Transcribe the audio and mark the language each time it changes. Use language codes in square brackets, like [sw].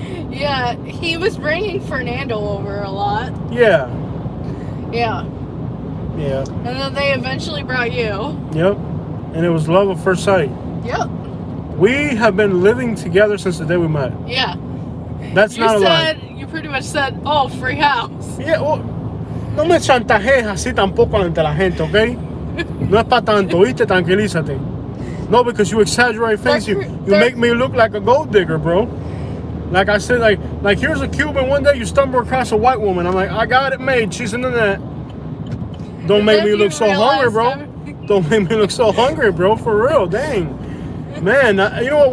[en] Yeah, he was bringing Fernando over a lot. Yeah. Yeah. Yeah. And then they eventually brought you. Yep. And it was love at first sight. Yep. We have been living together since the day we met. Yeah. That's not a lie. You pretty much said, "Oh, free house." Yeah, well, [es] no me chantajees así tampoco ante la gente, ¿ok? No es pa' tanto, ¿viste? Tranquilízate. [en] No, because you exaggerate things. You make me look like a gold digger, bro. Like I said, like here's a Cuban. One day you stumble across a white woman. I'm like, I got it made. She's in the net. Don't make me look so hungry, bro. Don't make me look so hungry, bro. For real, dang. Man, you know what?